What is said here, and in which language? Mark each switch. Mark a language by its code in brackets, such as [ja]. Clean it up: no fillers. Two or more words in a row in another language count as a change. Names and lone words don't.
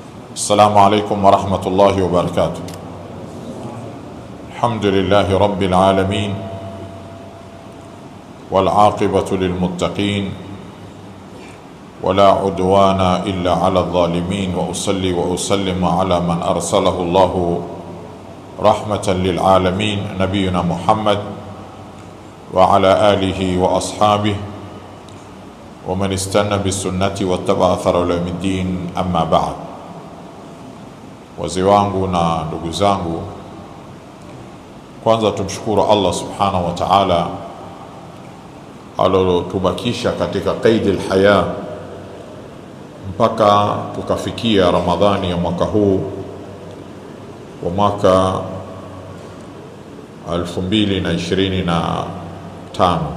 [ar] السلام عليكم ورحمة الله وبركاته. الحمد لله رب العالمين والعاقبة للمتقين ولا عدوان إلا على الظالمين، وأصلي وأسلم على من أرسله الله رحمة للعالمين نبينا محمد وعلى آله وأصحابه ومن استنى بالسنة واتبع أثر إلى يوم الدين. أما بعد. [sw] Wazee wangu na ndugu zangu, kwanza tumshukuru Allah [ar] سبحانه وتعالى [sw] alotubakisha katika [ar] قيد الحياة [sw] mpaka tukafikia Ramadhani ya mwaka huu wa mwaka 2025.